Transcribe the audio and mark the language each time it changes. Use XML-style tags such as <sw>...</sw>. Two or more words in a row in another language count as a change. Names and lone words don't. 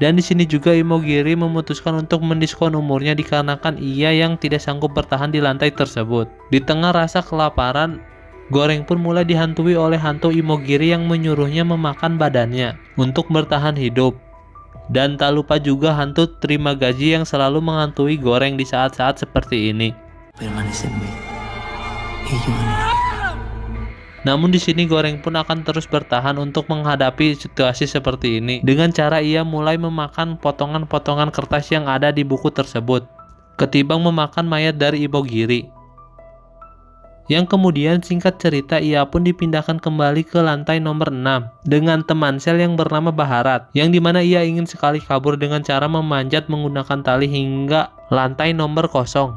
<id>Dan di sini juga Imogiri memutuskan untuk mendiskon umurnya dikarenakan ia yang tidak sanggup bertahan di lantai tersebut. Di tengah rasa kelaparan, Goreng pun mulai dihantui oleh hantu Imogiri yang menyuruhnya memakan badannya untuk bertahan hidup. Dan tak lupa juga hantu terima gaji yang selalu menghantui Goreng di saat-saat seperti ini.</id> <es>Permanecedme. Y yo en el...</es> <id>Namun di sini Goreng pun akan terus bertahan untuk menghadapi situasi seperti ini dengan cara ia mulai memakan potongan-potongan kertas yang ada di buku tersebut, ketimbang memakan mayat dari Imogiri. Yang kemudian singkat cerita ia pun dipindahkan kembali ke lantai nomor 6 dengan teman sel yang bernama Baharat, yang dimana ia ingin sekali kabur dengan cara memanjat menggunakan tali hingga lantai nomor 0.</id>